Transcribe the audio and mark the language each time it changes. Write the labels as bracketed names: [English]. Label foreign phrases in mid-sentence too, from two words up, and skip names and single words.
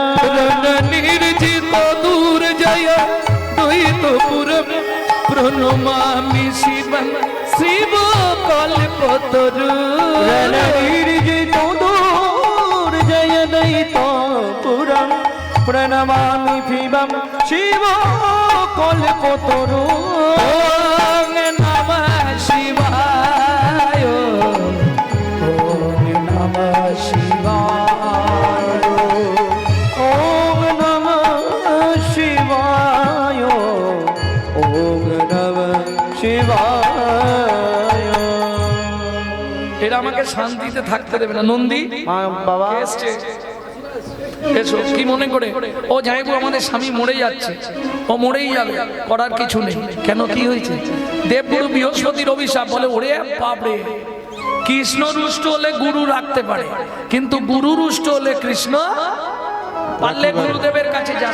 [Sanskrit] নির্জিত দূর জয় দ্বৈত পুরম প্রণমামি শিবম শিব কল্পতরু। নির্জিত দূর জয় দ্বৈত পুরম প্রণমামি শিবম শিব কল্পতরু। ওম নমঃ শিবায়, ওম নমঃ শিবায়, ওম নমঃ শিবায়, ওম নমঃ শিবায়। [Bangla] এরা আমাকে শান্তিতে থাকতে দেবে না। নন্দী বাবা এসছে, এসো। কি মনে করে? ও জামাইবু আমাদের স্বামী মরে যাচ্ছে, ও মরেই যাবে, করার কিছু নেই। কেন, কি হয়েছে? দেবগুরু বৃহস্পতির অভিশাপ। বলে ওরে বাপরে, কৃষ্ণ রুষ্ট হলে গুরু রাখতে পারে, কিন্তু গুরু রুষ্ট হলে কৃষ্ণ পারলে গুরুদেবের কাছে যা।